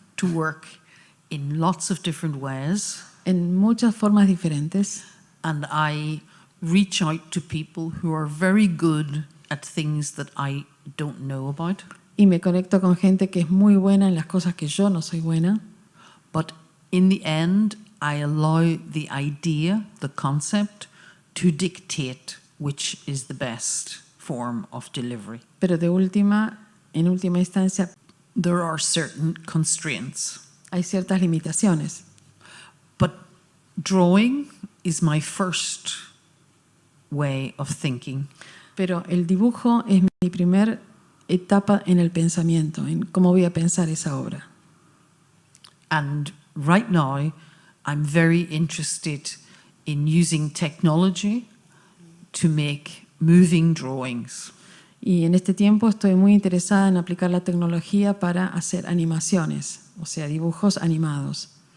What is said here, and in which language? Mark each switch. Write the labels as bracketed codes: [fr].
[en] to work in lots of different ways, [es] en muchas formas diferentes [en] and I reach out to people who are very good at things that I don't know about. [es] y me conecto con gente que es muy buena en las cosas que yo no soy buena. [en] But in the end, I allow the idea, the concept, to dictate which is the best form of delivery. [es] Pero en última instancia, [en] There are certain constraints. [es] hay ciertas limitaciones. [en] But drawing is my first way of thinking. [es] Pero el dibujo es mi primer etapa en el pensamiento, en cómo voy a pensar esa obra. [en] And right now, I'm very interested in using technology to make moving drawings. [es] Y en este tiempo estoy muy interesada en aplicar la tecnología para hacer animaciones, o sea, dibujos animados.